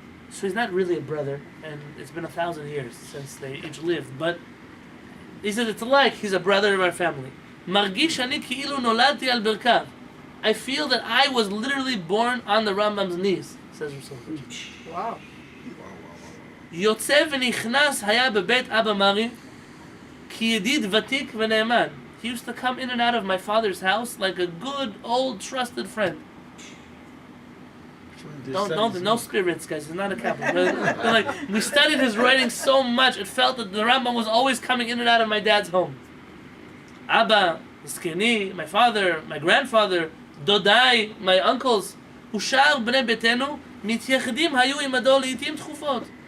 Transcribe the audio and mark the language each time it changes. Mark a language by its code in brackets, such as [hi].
[en] So he's not really a brother, and it's been 1,000 years since they each lived, but he says it's like he's a brother of our family. [he] Margish ani ki'ilu noladti al birkav. [en] I feel that I was literally born on the Rambam's knees, says Rav Soloveitchik. Wow. [he] יוצא ונכנס היה בבית אבא מרי כידיד ותיק ונאמן. [en] He used to come in and out of my father's house like a good, old, trusted friend. Don't, no spirits, guys. He's not a Catholic. But, like, we studied his writings so much, it felt that the Rambam was always coming in and out of my dad's home. [he] Abba, Skini, [en] my father, my grandfather, [he] Dodai, [en] my uncles, [he] ושאר בני ביתנו מתייחדים היו עמדו לעתים תכופות.